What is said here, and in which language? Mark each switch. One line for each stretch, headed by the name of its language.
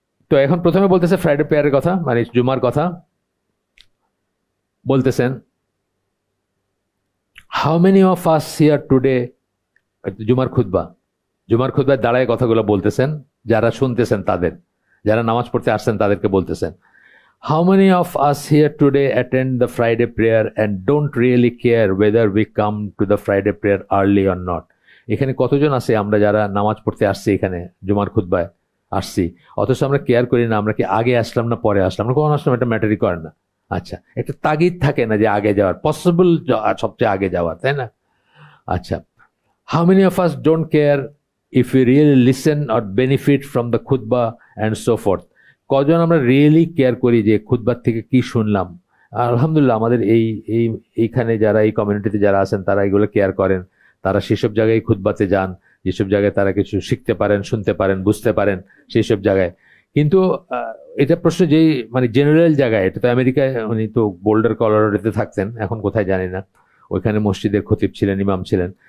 Bangla: তো এখন প্রথমে বলতেছে ফ্রাইডে প্রেয়ারের কথা, মানে জুমার কথা বলতেছেন।
English: how many of us here today,
Bangla: জুমার খুতবায় দাঁড়ায় কথাগুলো বলতেছেন, যারা শুনতেছেন তাদের, যারা নামাজ পড়তে আসছেন তাদেরকে বলতেছেন।
English: How many of us here today attend the Friday prayer and don't really care whether we come to the Friday prayer early or not?
Bangla: এখানে কতজন আছে আমরা যারা নামাজ পড়তে আসছি, এখানে জুমার খুতবায় আসছি, অথচ আমরা কেয়ার করি না আমরা কি আগে আসলাম না পরে আসলাম, আমরা কখন আসলাম এটা ম্যাটারই করে না। আচ্ছা, একটা তাগিদ থাকে না যে আগে যাওয়ার, পসিবল সবচেয়ে আগে যাওয়ার, তাই না?
English: আচ্ছা, how many of us don't care if we really listen or benefit from the khutbah and so forth?
Bangla: কজন আমরা রিয়েলি কেয়ার করি যে খুতবার থেকে কি শুনলাম? আলহামদুলিল্লাহ আমাদের এইখানে যারা, এই কমিউনিটিতে যারা আছেন তারা এগুলো কেয়ার করেন, তারা সেসব জায়গায় খুতবাতে যান, যেসব জায়গায় তারা কিছু শিখতে পারেন, শুনতে পারেন, বুঝতে পারেন সেই সব জায়গায়। কিন্তু এটা প্রশ্ন যেই মানে জেনারেল জায়গায়, এটা তো আমেরিকায়, উনি তো বোল্ডার কলোরাডোতে থাকতেন, এখন কোথায় জানি না, ওইখানে মসজিদের খতিব ছিলেন, ইমাম ছিলেন।